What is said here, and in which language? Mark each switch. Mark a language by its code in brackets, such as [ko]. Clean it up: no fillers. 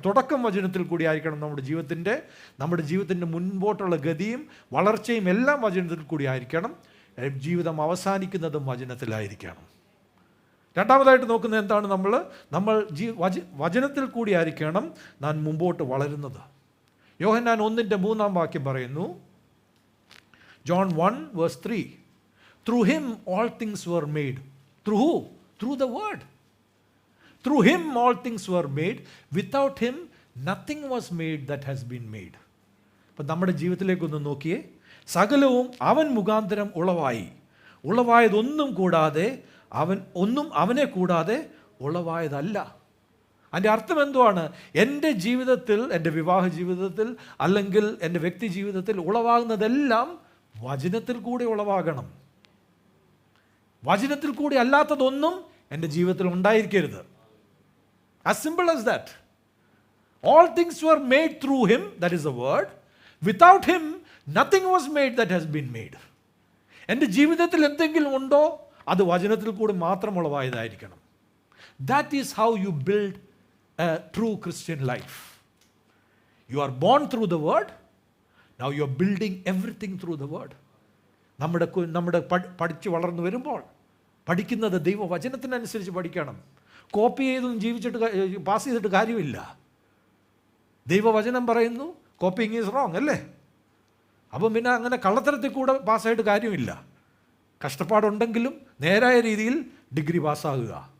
[ml] തുടക്കം വചനത്തിൽ കൂടി ആയിരിക്കണം. നമ്മുടെ ജീവിതത്തിൻ്റെ മുൻപോട്ടുള്ള ഗതിയും വളർച്ചയും എല്ലാം വചനത്തിൽ കൂടി ആയിരിക്കണം. ജീവിതം അവസാനിക്കുന്നതും വചനത്തിലായിരിക്കണം. രണ്ടാമതായിട്ട് നോക്കുന്നത് എന്താണ്? നമ്മൾ വചനത്തിൽ കൂടി ആയിരിക്കണം നാം മുമ്പോട്ട് വളരുന്നത്. യോഹന്നാൻ 1:3 പറയുന്നു, [en] John 1:3, through him all things were made. Through who? Through the word. Through him all things were made. Without him nothing was made that has been made. [ml] അപ്പം നമ്മുടെ ജീവിതത്തിലേക്കൊന്ന് നോക്കിയേ. സകലവും അവൻ മുഖാന്തരം ഉളവായതൊന്നും കൂടാതെ അവനെ കൂടാതെ ഉളവായതല്ല. അതിൻ്റെ അർത്ഥം എന്തുവാണ്? എൻ്റെ ജീവിതത്തിൽ, എൻ്റെ വിവാഹ ജീവിതത്തിൽ അല്ലെങ്കിൽ എൻ്റെ വ്യക്തി ജീവിതത്തിൽ ഉളവാകുന്നതെല്ലാം വചനത്തിൽ കൂടി ഉളവാകണം. വചനത്തിൽ കൂടി അല്ലാത്തതൊന്നും എൻ്റെ ജീവിതത്തിൽ ഉണ്ടായിരിക്കരുത്. [en] As simple as that. All things were made through him, that is the word. Without him nothing was made that has been made. [ml] എൻ്റെ ജീവിതത്തിൽ എന്തെങ്കിലും ഉണ്ടോ അത് വചനത്തിൽ കൂടി മാത്രം ഉളവായതായിരിക്കണം. [en] That is how you build a true Christian life. You are born through the word. Now you are building everything through the word. [ml] നമ്മുടെ പഠിച്ച് വളർന്നു വരുമ്പോൾ പഠിക്കുന്നത് ദൈവവചനത്തിനനുസരിച്ച് പഠിക്കണം. കോപ്പി ചെയ്തൊന്നും പാസ് ചെയ്തിട്ട് കാര്യമില്ല. ദൈവവചനം പറയുന്നു [en] copying is wrong [ml] അല്ലേ? അപ്പം പിന്നെ അങ്ങനെ കള്ളത്തരത്തിൽ കൂടെ പാസ്സായിട്ട് കാര്യമില്ല. കഷ്ടപ്പാടുണ്ടെങ്കിലും നേരായ രീതിയിൽ ഡിഗ്രി പാസ്സാകുക.